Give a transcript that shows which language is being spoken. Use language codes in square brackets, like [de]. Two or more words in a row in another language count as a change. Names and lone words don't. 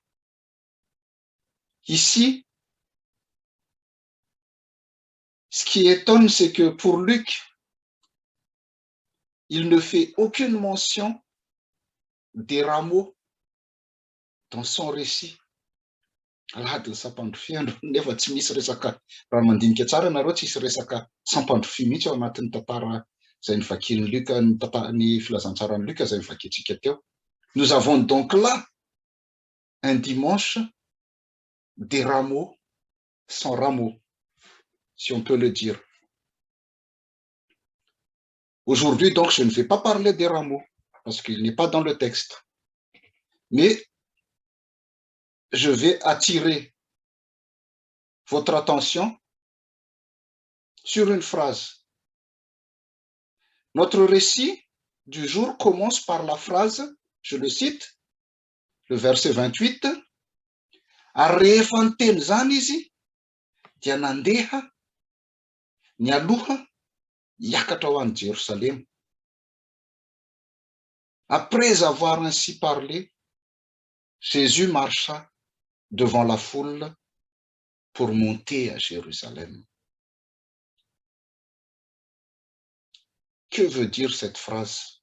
[fr] Ici, ce qui étonne, c'est que pour Luc, il ne fait aucune mention des rameaux dans son récit. [mg] Alahady sampandrofia nefa tsy misy resaka raha mandinika tsara nareo tsisy resaka sampandrofia mihitsy ao anatin'ny tantara zay nivakian'ny Luc, ny filazantsarany Luc zay nivakintsika teo. [fr] Nous avons donc là un dimanche des rameaux sans rameaux, si on peut le dire. Aujourd'hui, donc, je ne vais pas parler des rameaux, parce qu'il n'est pas dans le texte. Mais je vais attirer votre attention sur une phrase. Notre récit du jour commence par la phrase, je le cite, le verset 28, [mg] ary rehefa niteny zany izy dia nandeha nialoha hiakatra ho an'i Jérusalem. [fr] Après avoir ainsi parlé, Jésus marcha devant la foule pour monter à Jérusalem. Que veut dire cette phrase?